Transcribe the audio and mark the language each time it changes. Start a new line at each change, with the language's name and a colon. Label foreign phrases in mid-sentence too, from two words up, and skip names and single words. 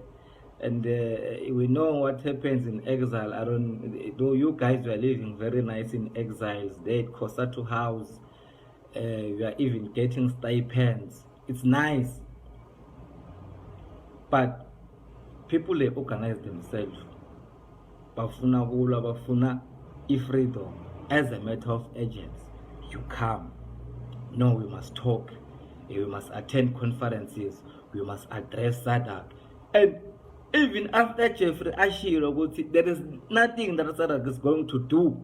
English: And we know what happens in exile. Though you guys were living very nice in exiles, there at Kosatu House, you are even getting stipends. it's nice, but people, they organize themselves.
Zulu: Bafuna kulwa, bafuna freedom.
English: As a matter of urgency, you come. No, we must talk. We must attend conferences. We must address SADC. And even after Jeffrey Ashiro, there is nothing that SADC is going to do.